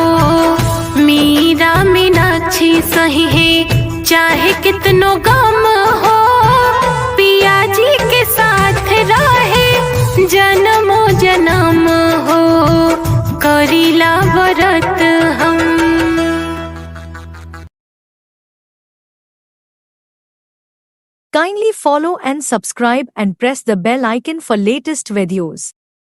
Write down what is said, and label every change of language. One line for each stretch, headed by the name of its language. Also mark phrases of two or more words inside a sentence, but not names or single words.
Bhojpuri: मीरा मीनाक्षी सही है चाहे कितनो गम हो। पिया जी के साथ रहे जन्मो जन्म हो। करीला व्रत हम।
English: Kindly follow and subscribe and press the bell icon for latest videos.